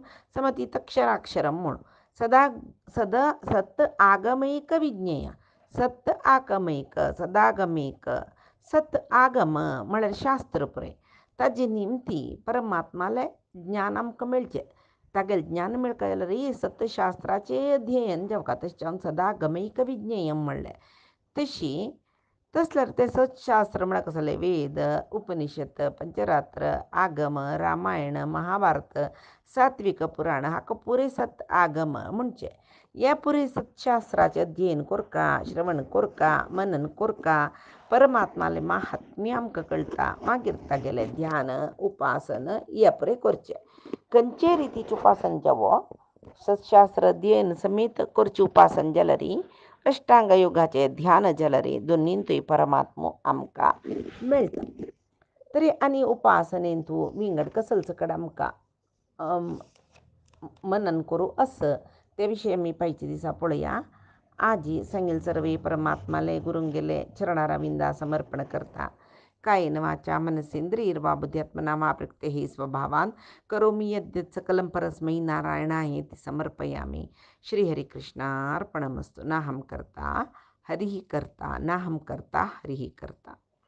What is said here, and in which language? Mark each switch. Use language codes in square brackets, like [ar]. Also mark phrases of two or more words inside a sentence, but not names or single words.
[kok] समतीतक्षराक्षरम म्हणून सदा सत आगमैक विज्ञेय सत आगमैक सदागमैक सत आगम म्हळ्यार शास्त्र पुरे ताजे निमती परमात्माले ज्ञान आमकां मेळचें तागेलें ज्ञान मेळका जाल्यार सत्यशास्त्राचें अध्ययन जावका तशें [sa] सदागमैक विज्ञेयम [kok] म्हणलें तशी तसल्यार तें सत्शास्त्र म्हळ्यार कसलें वेद उपनिषद पंचरात्र आगम रामायण महाभारत सात्विक पुराण हाका पुरे सत आगम म्हणचे हे पुरे सत्शास्त्राचें अध्ययन करका श्रवण करका मनन करका परमात्मालें महात्म्य आमकां कळटा मागीर तागेलें ध्यान उपासन हे पुरे करचें खंयचे रितीचें उपासन जावो सत्शास्त्र अध्ययन समेत करची उपासन जलरी अष्टांग योगाचे ध्यान जलरी दोन्हींतूय परमात्मो आमका मेळटा. तरी आनी उपासनेन तूं विंगड कसलचकड आमकां मनन करूं असं त्या विशयी आमी पायच्या दिसा पळोवया. आजी सांगेल सर्वे परमात्माले गुरुंगेले चरणारविंदा समर्पण करता. [sa] कायेन वाचा मनसेंद्रियर्वा बुद्ध्यात्मना मा प्रकृतेः स्वभावान करोमि यद्यत् सकलं परस्मै नारायणायेति समर्पयामि. श्रीहरिकृष्णार्पणमस्तु. नाहं कर्ता हरिः कर्ता नाहं कर्ता हरिः कर्ता.